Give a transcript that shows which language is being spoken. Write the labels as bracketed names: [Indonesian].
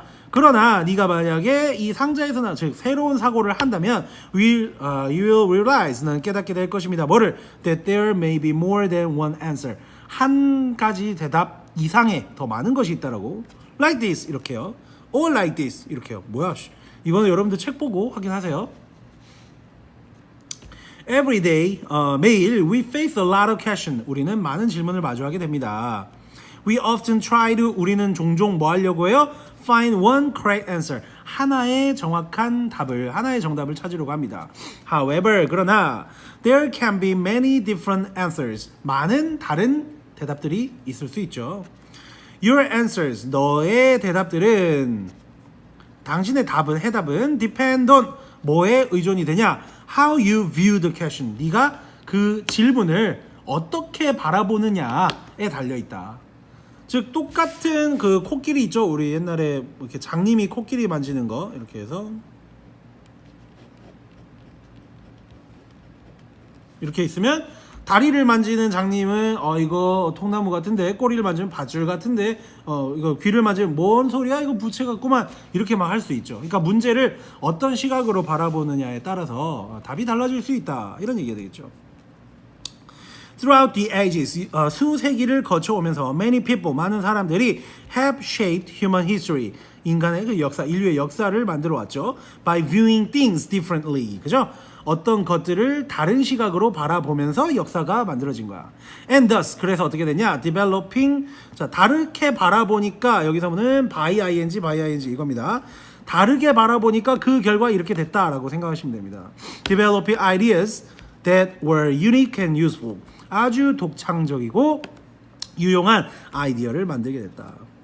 [Korean] 그러나 네가 만약에 이 상자에서 즉 새로운 사고를 한다면 [English] you will realize, [Korean] 너는 깨닫게 될 것입니다. 뭐를? [English] That there may be more than one answer. [Korean] 한 가지 대답 이상의 더 많은 것이 있다라고. [English] Like this [Korean] 이렇게요. [English] Or like this 이렇게요. [Korean] 뭐야? 이거는 여러분들 책 보고 확인하세요. [English] Every day, [Korean] 매일 [English] we face a lot of questions. [Korean] 우리는 많은 질문을 마주하게 됩니다. [English] We often try to, [Korean] 우리는 종종 뭐 하려고 해요? [English] Find one correct answer. [Korean] 하나의 정확한 답을, 하나의 정답을 찾으려고 합니다. [English] However, [Korean] 그러나 [English] there can be many different answers. [Korean] 많은 다른 대답들이 있을 수 있죠. [English] Your answers, [Korean] 너의 대답들은, 당신의 답은, 해답은 [English] depend on, [Korean] 뭐에 의존이 되냐? [English] How you view the question. [Korean] 네가 그 질문을 어떻게 바라보느냐에 달려있다. 즉 똑같은 그 코끼리 있죠. 우리 옛날에 이렇게 장님이 코끼리 만지는 거 이렇게 해서 이렇게 있으면 다리를 만지는 장님은 이거 통나무 같은데, 꼬리를 만지면 밧줄 같은데, 이거 귀를 만지면 뭔 소리야 이거 부채 같구만, 이렇게 막 할 수 있죠. 그러니까 문제를 어떤 시각으로 바라보느냐에 따라서 답이 달라질 수 있다, 이런 얘기가 되겠죠. [English] Throughout the ages, [Korean] 수세기를 거쳐오면서 [English] many people, [Korean] 많은 사람들이 [English] have shaped human history, [Korean] 인간의 그 역사, 인류의 역사를 만들어 왔죠. [English] By viewing things differently, [Korean] 그죠? 어떤 것들을 다른 시각으로 바라보면서 역사가 만들어진 거야. [English] And thus, [Korean] 그래서 어떻게 되냐? Developing, 자, 다르게 바라보니까, 여기서는 by ing 이겁니다. 다르게 바라보니까 그 결과 이렇게 됐다라고 생각하시면 됩니다. [English] Developing ideas that were unique and useful. [Korean] 아주 독창적이고 유용한 아이디어를 만들게 됐다.